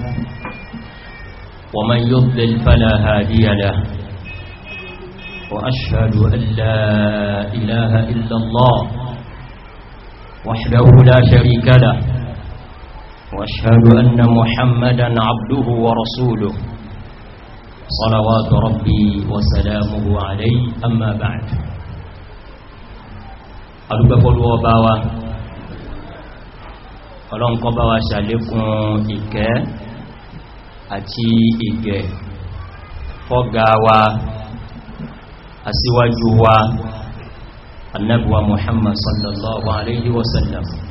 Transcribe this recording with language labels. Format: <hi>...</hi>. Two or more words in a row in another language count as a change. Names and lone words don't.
<ar>ومن يضلل فلا هادي له وأشهد أن لا إله إلا الله وحده لا شريك له وأشهد أن محمدا عبده ورسوله صلوات ربي وسلامه عليه أما بعد أدوك وباوا</ar> <yo>ọlọ́run kó bá wa ṣàlékún ìkẹ́ àti ìgẹ̀ fọ́gá wa aṣíwájú wa Ànábì wa Muhammad</yo> <ar>صلى الله عليه وسلم</ar>